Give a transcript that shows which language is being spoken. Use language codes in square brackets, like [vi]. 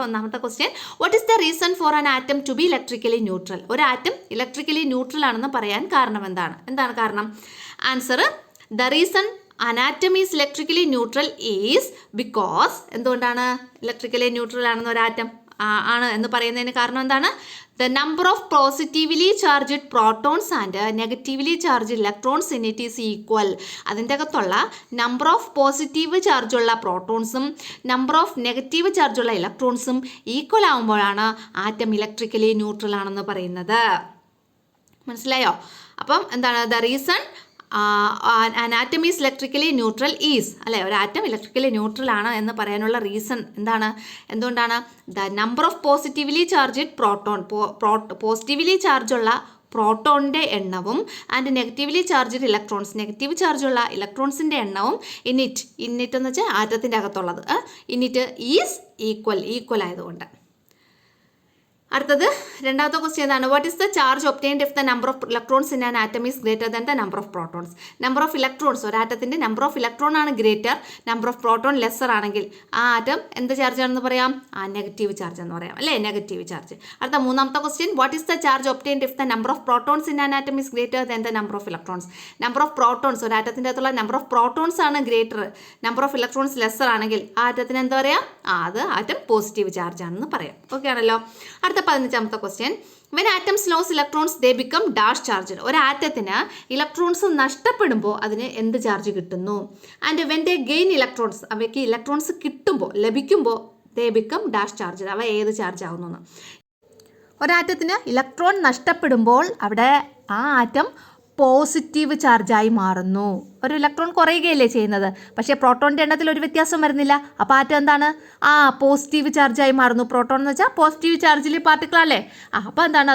[en] ഒന്നാമത്തെ question, what is the reason for an atom to be electrically neutral? [ml] ഒരു atom electrically neutral ആണെന്ന് പറയാൻ കാരണം എന്താണ്? എന്താണ് കാരണം? [en] answer, the reason an atom is electrically neutral is because [ml] എന്തുകൊണ്ടാണ് ഇലക്ട്രിക്കലി ന്യൂട്രൽ ആണെന്ന് ഒരു ആറ്റം ആണ് എന്ന് പറയുന്നതിന് കാരണം എന്താണ്? [en] The number of positively charged protons and negatively charged electrons in it is equal. [ml] അതിൻ്റെ അകത്തുള്ള നമ്പർ ഓഫ് പോസിറ്റീവ് ചാർജുള്ള പ്രോട്ടോൺസും നമ്പർ ഓഫ് നെഗറ്റീവ് ചാർജുള്ള ഇലക്ട്രോൺസും ഈക്വൽ ആകുമ്പോഴാണ് ആറ്റം ഇലക്ട്രിക്കലി ന്യൂട്രൽ ആണെന്ന് പറയുന്നത്. മനസ്സിലായോ? അപ്പം എന്താണ്? [en] The reason an atom is electrically neutral is അല്ലേ? [ml] ഒരു ആറ്റം ഇലക്ട്രിക്കലി ന്യൂട്രൽ ആണ് എന്ന് പറയാനുള്ള റീസൺ എന്താണ്? എന്തുകൊണ്ടാണ്? [en] the number of positively charged [ml] positively ചാർജുള്ള പ്രോട്ടോണിൻ്റെ എണ്ണവും and negatively charged electrons negative ചാർജുള്ള ഇലക്ട്രോൺസിൻ്റെ എണ്ണവും ഇന്നിറ്റ് എന്ന് വെച്ചാൽ ആറ്റത്തിൻ്റെ അകത്തുള്ളത് [en] in it is equal [ml] ആയതുകൊണ്ട്. അടുത്തത് രണ്ടാമത്തെ ക്വസ്റ്റ്യൻ എന്താണ്? [en] What is the charge obtained if the number of electrons in an atom is greater than the number of protons? [ml] Number of electrons, ഒരു ആറ്റത്തിൻ്റെ number of electron ആണ് greater, number of proton lesser ആണെങ്കിൽ ആ atom എന്ത് charge ആണെന്ന് പറയാം? Negative charge എന്ന് പറയാം അല്ലേ? Negative charge. അടുത്ത മൂന്നാമത്തെ question, [en] What is the charge obtained if the number of protons in an atom is greater than the number of electrons? [ml] Number of protons, ഒരു ആറ്റത്തിൻ്റെ അകത്തുള്ള നമ്പർ ഓഫ് പ്രോട്ടോൺസ് ആണ് greater, number of electrons lesser ആണെങ്കിൽ ആ ആറ്റത്തിന് എന്താ പറയാം? അത് atom positive charge ആണെന്ന് പറയാം. ഓക്കെ ആണല്ലോ. അടുത്ത 15ാമത്തെ question, [en] when atoms lose electrons they become dash charged. [ml] ഒരു ആറ്റത്തിന് ഇലക്ട്രോൺസ് നഷ്ടപ്പെടുമ്പോൾ അതിന് എന്ത് ചാർജ് കിട്ടുന്നു? [en] and when they gain electrons, [ml] അവയ്ക്ക് ഇലക്ട്രോൺസ് ലഭിക്കുമ്പോൾ [en] they become dash charged. [ml] അവ ഏത് ചാർജ് ആവുന്നു? ഒരാറ്റത്തിന് ഇലക്ട്രോൺ നഷ്ടപ്പെടുമ്പോൾ അവിടെ ആ ആറ്റം പോസിറ്റീവ് ചാർജായി മാറുന്നു. ഒരു ഇലക്ട്രോൺ കുറയുകയല്ലേ ചെയ്യുന്നത്, പക്ഷേ പ്രോട്ടോണിൻ്റെ എണ്ണത്തിൽ ഒരു വ്യത്യാസം വരുന്നില്ല. അപ്പോൾ ആറ്റം എന്താണ്? പോസിറ്റീവ് ചാർജായി മാറുന്നു. പ്രോട്ടോൺ എന്ന് വെച്ചാൽ പോസിറ്റീവ് ചാർജിൽ പാർട്ടിക്കിൾ അല്ലേ? അപ്പോൾ എന്താണ്?